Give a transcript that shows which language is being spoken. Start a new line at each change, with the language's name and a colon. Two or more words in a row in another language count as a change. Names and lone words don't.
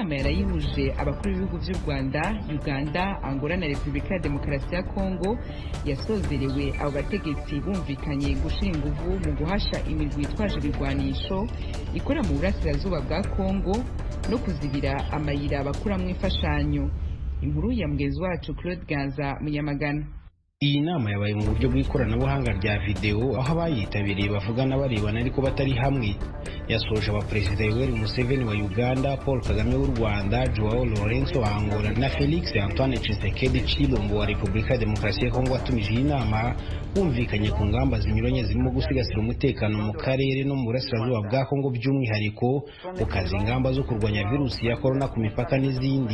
Rundi: nama yarayihuje abakuru b'ibihugu by'u Rwanda, Uganda, Angola na Repubulika ya Demokarasi ya Kongo yasozerewe abo bategetsi bumvikanye gushira inguvu mu guhasha imirwi yitwaje ibigwanisho ikora mu burasirazuba bwa Kongo no kuzibira amayira bakuramwo imfashanyo. Inkuru ya mugenzi wacu Claude Ganza Munyamagana.
Kinyarwanda: Iyi nama yabaye mu buryo bw'ikoranabuhanga rya video, aho abayitabiriye bavugana barebana ariko batari hamwe. Yasoje abaperezida Yoweri Museveni wa Uganda, Paul Kagame w'u Rwanda, Joao Lourenço wa Angola na Felix Antoine Tshisekedi Tshilombo wa Repubulika ya Demokarasi ya Kongo watumije iyi nama, bumvikanye ku ngamba zinyuranye zirimo gusigasira umutekano mu karere no mu burasirazuba bwa Kongo, by'umwihariko gukaza ingamba zo kurwanya virusi ya corona ku mipaka n'izindi.